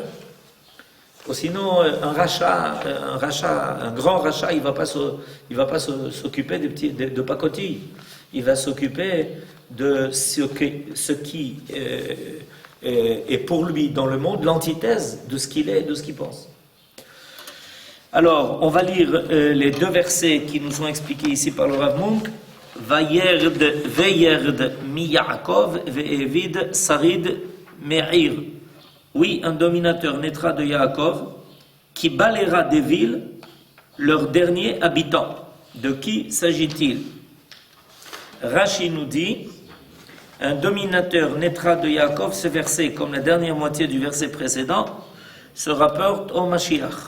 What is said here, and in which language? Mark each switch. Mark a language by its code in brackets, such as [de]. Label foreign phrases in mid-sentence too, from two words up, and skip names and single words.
[fr] Sinon, un grand rachat, il va pas s'occuper de pacotilles. Il va s'occuper de ce qui est pour lui dans le monde l'antithèse de ce qu'il est et de ce qu'il pense. Alors, on va lire les deux versets qui nous sont expliqués ici par le Rav Munk. [he] וירד מיעקב והאביד שריד מעיר. [fr] Oui, un dominateur naîtra de Yaakov qui balayera des villes leurs derniers habitants. De qui s'agit-il? Rashi nous dit, un dominateur naîtra de Yaakov, ce verset, comme la dernière moitié du verset précédent, se rapporte au Mashiach.